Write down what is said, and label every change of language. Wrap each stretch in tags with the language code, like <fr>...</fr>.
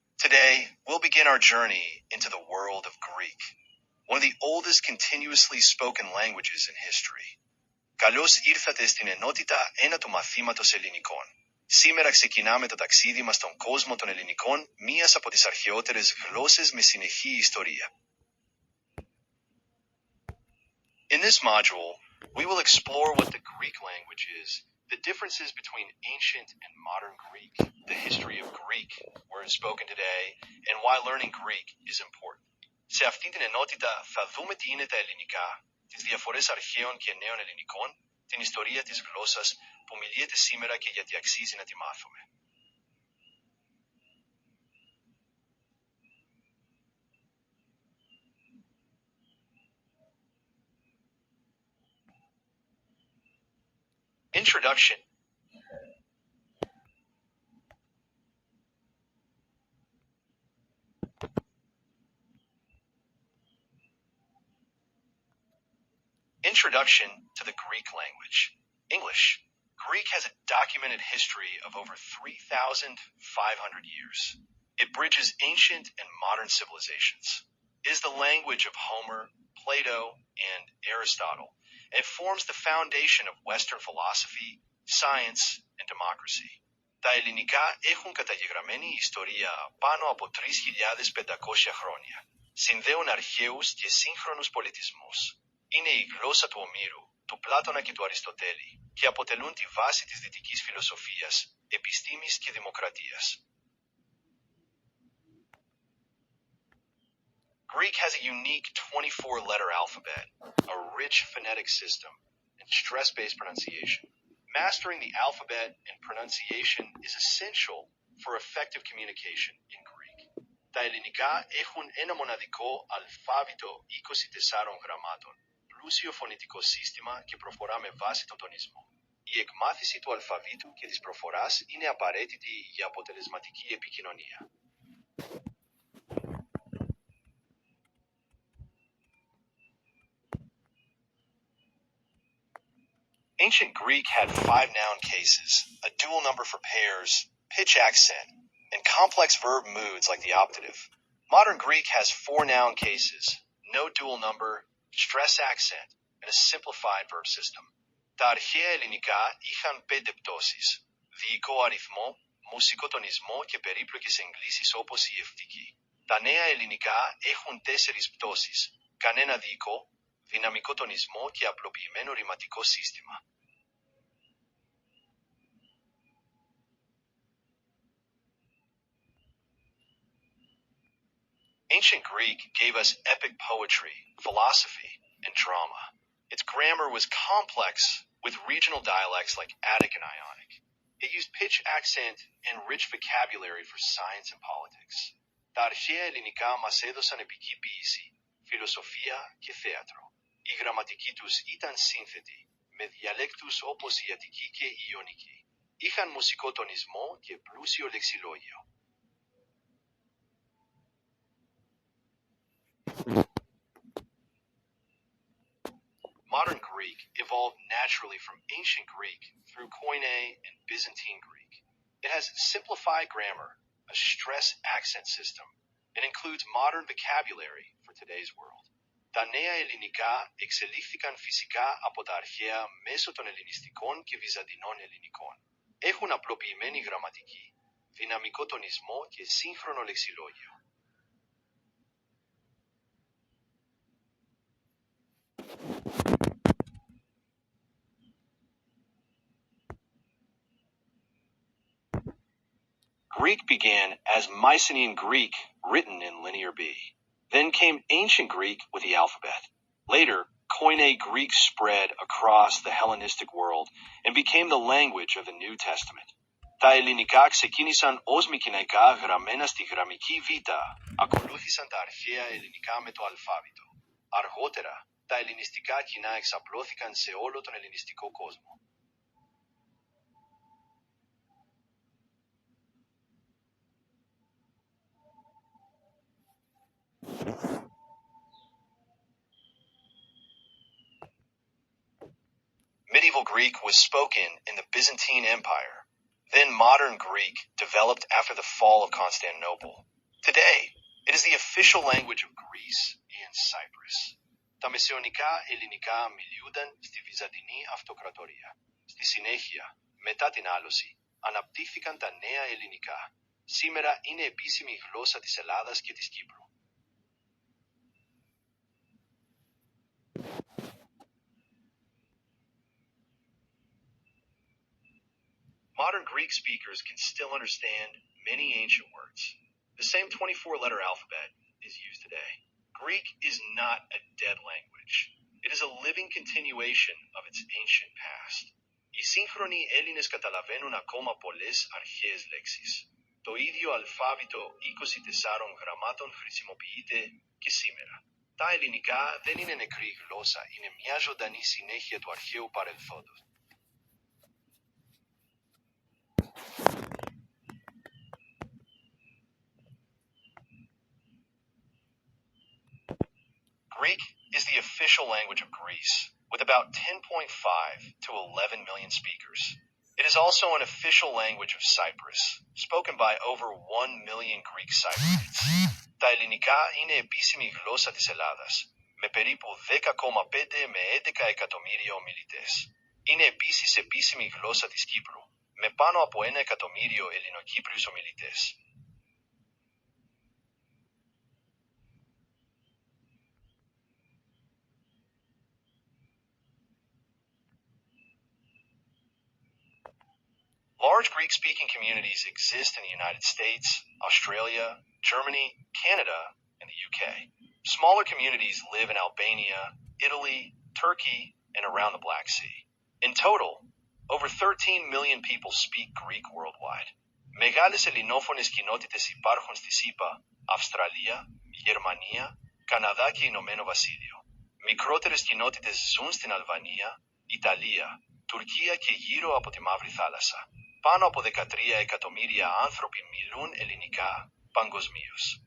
<en>Today, we'll begin our journey into the world of Greek, one of the oldest continuously spoken languages in history.</en> <el>Καλώς ήρθατε στην ενότητα 1 του μαθήματος ελληνικών. Σήμερα ξεκινάμε το ταξίδι μας στον κόσμο των ελληνικών, μίας από τις αρχαιότερες γλώσσες με συνεχή ιστορία.</el> <en>In this module, we will explore what the Greek language is, the differences between ancient and modern Greek, the history of Greek, words spoken today, and why learning Greek is important.</en> <el>Σε αυτή την ενότητα θα δούμε τι είναι τα ελληνικά, τις διαφορές αρχαίων και νέων ελληνικών, την ιστορία της γλώσσας που μιλιέται σήμερα και γιατί αξίζει να τη μάθουμε.</el> <en>Introduction. Introduction to the Greek language. English. Greek has a documented history of over 3,500 years. It bridges ancient and modern civilizations. It is the language of Homer, Plato, and Aristotle. It forms the foundation of Western philosophy, science, and democracy.</en> <el>Τα ελληνικά έχουν καταγεγραμμένη ιστορία πάνω από 3.500 χρόνια. Συνδέουν αρχαίους και σύγχρονους πολιτισμούς. Είναι η γλώσσα του Ομήρου, του Πλάτωνα και του Αριστοτέλη και αποτελούν τη βάση της δυτικής φιλοσοφίας, επιστήμης και δημοκρατίας.</el> <en>Greek has a unique 24-letter alphabet, a rich phonetic system, and stress-based pronunciation. Mastering the alphabet and pronunciation is essential for effective communication in Greek.</en> <el>Τα ελληνικά έχουν ένα μοναδικό αλφάβητο 24 γραμμάτων, πλούσιο φωνητικό σύστημα και προφορά με βάση τον τονισμό. Η εκμάθηση του αλφαβήτου και της προφοράς είναι απαραίτητη για αποτελεσματική επικοινωνία.</el> <en>Ancient Greek had 5 noun cases, a dual number for pairs, pitch accent, and complex verb moods like the optative. Modern Greek has 4 noun cases, no dual number, stress accent, and a simplified verb system.</en> <el>Τα αρχαία ελληνικά είχαν 5 πτώσεις, διοικό αριθμό, μουσικό τονισμό και περίπλοκες εγγλήσεις όπως η ευτική. Τα νέα ελληνικά έχουν 4 πτώσεις, κανένα διοικό, δυναμικό τονισμό και απλοποιημένο ρηματικό σύστημα.</el> <en>Ancient Greek gave us epic poetry, philosophy, and drama. Its grammar was complex with regional dialects like Attic and Ionic. It used pitch accent and rich vocabulary for science and politics.</en> <el>Τα αρχαία ελληνικά μας έδωσαν επική ποίηση, φιλοσοφία και θέατρο. Η γραμματική τους ήταν σύνθετη, με διαλέκτους όπως η Αττική και η Ιωνική. Είχαν μουσικό τονισμό και πλούσιο λεξιλόγιο.</el> <en>Modern Greek evolved naturally from ancient Greek through Koine and Byzantine Greek. It has simplified grammar, a stress accent system, and includes modern vocabulary for today's world.</en> <el>Τα νέα ελληνικά εξελίχθηκαν φυσικά από τα αρχαία μέσω των ελληνιστικών και βυζαντινών ελληνικών. Έχουν απλοποιημένη γραμματική, δυναμικό τονισμό και σύγχρονο λεξιλόγιο.</el> <en>Greek began as Mycenaean Greek, written in Linear B. Then came Ancient Greek with the alphabet. Later, Koine Greek spread across the Hellenistic world and became the language of the New Testament.</en> <el>Τα ελληνικά ξεκίνησαν ως μικηναϊκά γραμμένα στη γραμμική Β. Ακολούθησαν τα αρχαία ελληνικά με το αλφάβητο. Αργότερα, τα ελληνιστικά κοινά εξαπλώθηκαν σε όλο τον ελληνιστικό κόσμο.</el> <en>Medieval Greek was spoken in the Byzantine Empire. Then modern Greek developed after the fall of Constantinople. Today, it is the official language of Greece and Cyprus.</en> <el>Τα μεσαιωνικά ελληνικά μιλούνταν στη Βυζαντινή Αυτοκρατορία. Στη συνέχεια, μετά την άλωση, αναπτύχθηκαν τα νέα ελληνικά. Σήμερα είναι επίσημη γλώσσα της Ελλάδας και της Κύπρου.</el> <en>Modern Greek speakers can still understand many ancient words. The same 24-letter alphabet is used today. Greek is not a dead language. It is a living continuation of its ancient past.</en> <el>Οι σύγχρονοι Έλληνες καταλαβαίνουν ακόμα πολλές αρχαίες λέξεις. Το ίδιο αλφάβητο 24 γραμμάτων χρησιμοποιείται και σήμερα. Τα ελληνικά δεν είναι νεκρή γλώσσα, είναι μια ζωντανή συνέχεια του αρχαίου παρελθόντος.</el> <en>Greek is the official language of Greece, with about 10.5 to 11 million speakers. It is also an official language of Cyprus, spoken by over 1 million Greek Cypriots.</en> <el>Τα ελληνικά είναι επίσημη γλώσσα της Ελλάδας, με περίπου 10,5 με 11 εκατομμύρια ομιλητές. Είναι επίσης επίσημη γλώσσα της Κύπρου, με πάνω από 1 εκατομμύριο Ελληνοκύπριους ομιλητές.</el> <en>Large Greek-speaking communities exist in the United States, Australia, Germany, Canada, and the UK. Smaller communities live in Albania, Italy, Turkey, and around the Black Sea. In total, over 13 million people speak Greek worldwide.</en> <el>Μεγάλες ελληνόφωνες κοινότητες υπάρχουν στη ΣΥΠΑ, Αυστραλία, Γερμανία, Καναδά και Ηνωμένο Βασίλειο. Μικρότερες κοινότητες ζουν στην Αλβανία, Ιταλία, Τουρκία και γύρω από τη Μαύρη Θάλασσα. Πάνω από 13 εκατομμύρια άνθρωποι μιλούν ελληνικά παγκοσμίως.</el>